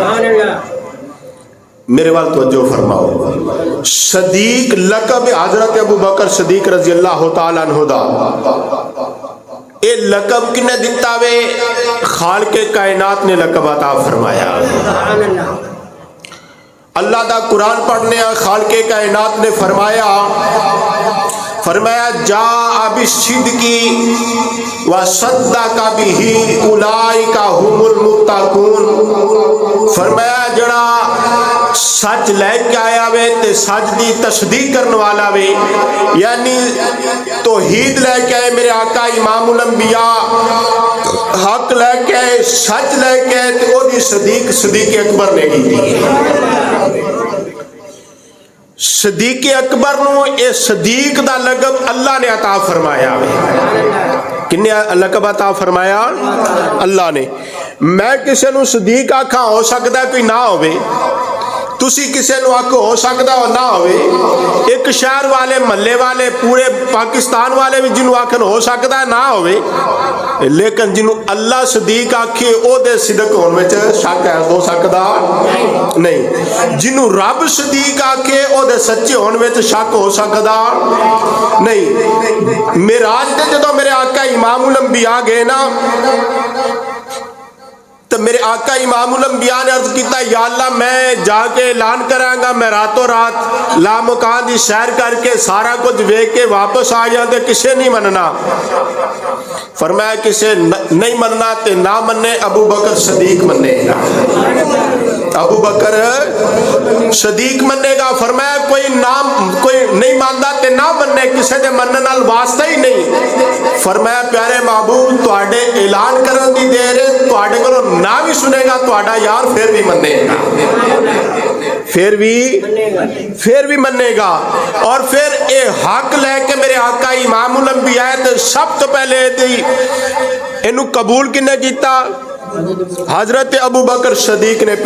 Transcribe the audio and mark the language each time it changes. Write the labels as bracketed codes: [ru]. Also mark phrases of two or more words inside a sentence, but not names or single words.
[pa] میرے وال توجہ فرماؤ، صدیق لقب حضرت ابو بکر صدیق [ar] رضی اللہ تعالی عنہ [pa] دا، اے لقب کنے دیتا وے؟ خالق کائنات نے لقب عطا فرمایا۔ اللہ دا قرآن پڑھنے خالق کائنات نے فرمایا [ar] جاء بالصدق وصدق به اولئک هم المتقون، [pa] فرمایا جڑا سچ لے کے آیا وے تے سچ دی تصدیق کرنے والا وے، یعنی توحید لے کے آئے میرے آقا امام الانبیاء، حق لے کے آئے، سچ لے کے آئے تے او دی صدیق اکبر نے کی تھی۔ صدیق اکبر نو اے صدیق دا لقب اللہ نے عطا فرمایا۔ کنے لقب عطا فرمایا؟ اللہ نے۔ میں کسے نو صدیق آکھاں ہو سکتا ہے کوئی نہ ہوئے، تسی کسے نو آکھو ہو سکتا ہو نہ ہوئے، ایک شہر والے محلے والے پورے پاکستان والے بھی جنہوں آکھن ہو سکتا ہے نہ ہوئے، لیکن جنہوں اللہ صدیق آکھے او دے صدق ہون میں شک ہے، ہو سکتا نہیں۔ جنہوں رب صدیق آکھے او دے سچے ہون میں شک ہو سکتا نہیں۔ معراج تے جدوں میرے آقا امام الانبیاء گئے نا تو میرے آقا امام الانبیاء نے عرض کیتا یا اللہ میں جا کے اعلان کراں گا، میں راتوں رات لامکان دی سیر کر کے سارا کچھ ویکھ کے واپس آ جاں تے کسے نہیں مننا۔ فرمایا کسے نہیں مننا تے نہ مننے، ابو بکر صدیق مننے گا، ابو بکر صدیق مننے گا۔ فرمایا کوئی نہیں ماندا تے نہ مننے، کسے دے مننے نال واسطہ ہی نہیں۔ فرمایا پیارے محبوب تواڈے اعلان کرن دی دیر ہے، تواڈے کولوں نہ بھی سنے گا تواڈا یار پھر بھی منے گا، پھر بھی منے گا۔ اور پھر اے حق لے کے میرے آقا امام الانبیاء تے سب تو پہلے اینو قبول کنے کیتا؟ حضرت ابو بکر صدیق نے۔